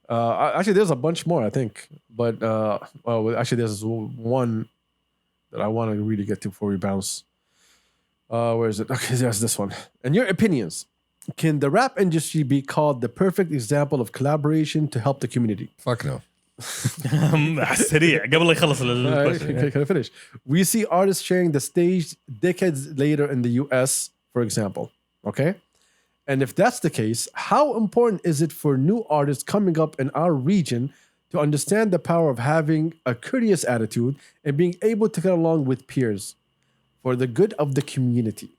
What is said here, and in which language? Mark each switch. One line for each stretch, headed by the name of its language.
English: Actually, there's a bunch more, I think. But well, actually, there's one that I want to really get to before we bounce. Where is it? Okay, there's this one. In your opinions, can the rap industry be called the perfect example of collaboration to help the community? Fuck no.
Arabic: سريع قبل لا يخلص الquestion.
English: Can I finish? We see artists sharing the stage decades later in the US, for example. Okay? And if that's the case, how important is it for new artists coming up in our region to understand the power of having a courteous attitude and being able to get along with peers for the good of the community?